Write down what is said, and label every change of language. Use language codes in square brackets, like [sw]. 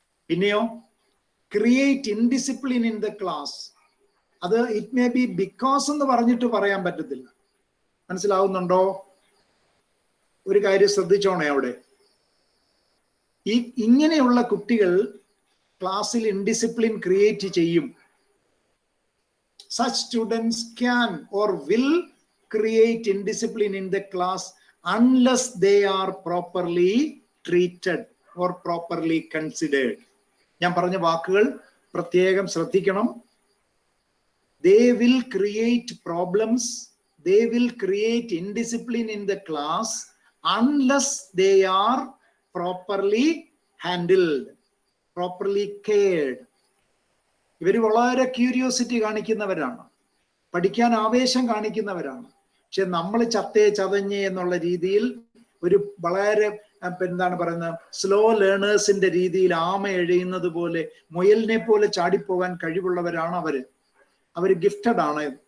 [ml] പിന്നെയോ [en] create indiscipline in the class, [ml] അത് [en] it may be because [ml] എന്ന് പറഞ്ഞിട്ട് പറയാൻ പറ്റത്തില്ല. മനസ്സിലാവുന്നുണ്ടോ? ഒരു കാര്യം ശ്രദ്ധിച്ചോണേ അവിടെ. ഇങ്ങനെയുള്ള കുട്ടികൾ ക്ലാസ്സിൽ ഇൻഡിസിപ്ലിൻ ക്രിയേറ്റ് ചെയ്യും. [en] Such students can or will create indiscipline in the class unless they are properly treated or properly considered. [ml] ഞാൻ പറഞ്ഞ വാക്കുകൾ പ്രത്യേകം ശ്രദ്ധിക്കണം. [en] They will create problems, they will create indiscipline in the class unless they are properly handled, properly cared. [ml] ഇവർ വളരെ curiosity കാണിക്കുന്നവരാണ്, പഠിക്കാൻ ആവേശം കാണിക്കുന്നവരാണ്. പക്ഷെ നമ്മൾ ചത്തേ ചതഞ്ഞേ എന്നുള്ള രീതിയിൽ ഒരു വളരെ എന്താണ് പറയുന്നത്, സ്ലോ ലേണേഴ്സിന്റെ രീതിയിൽ ആമ എഴയുന്നത് പോലെ, മുയലിനെ പോലെ ചാടിപ്പോകാൻ കഴിവുള്ളവരാണ് അവര് ഗിഫ്റ്റഡ് ആണ്.